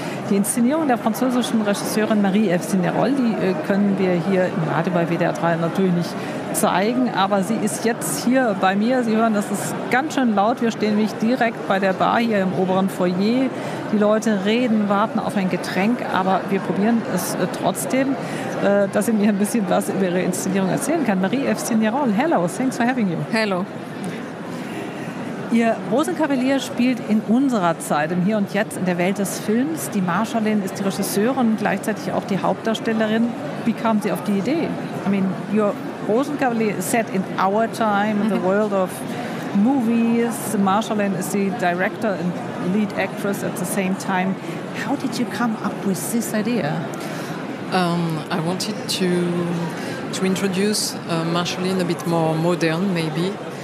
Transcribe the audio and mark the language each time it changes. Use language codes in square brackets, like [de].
[de] Die Inszenierung der französischen Regisseurin Marie-Ève Cinérolle, die können wir hier im Radio bei WDR 3 natürlich nicht zeigen, aber sie ist jetzt hier bei mir. Sie hören, das ist ganz schön laut. Wir stehen nämlich direkt bei der Bar hier im oberen Foyer. Die Leute reden, warten auf ein Getränk, aber wir probieren es trotzdem, dass sie mir ein bisschen was über ihre Inszenierung erzählen kann. [en] Marie-Ève Cinérolle, hello, thanks for having you. Hello. [de] Ihr Rosenkavalier spielt in unserer Zeit, im Hier und Jetzt, in der Welt des Films. Die Marschallin ist die Regisseurin und gleichzeitig auch die Hauptdarstellerin. Wie kam sie auf die Idee? [en] I mean, your Rosenkavalier is set in our time, in the world of movies. Marschallin is the director and lead actress at the same time. How did you come up with this idea? I wanted to introduce Marschallin a bit more modern, maybe.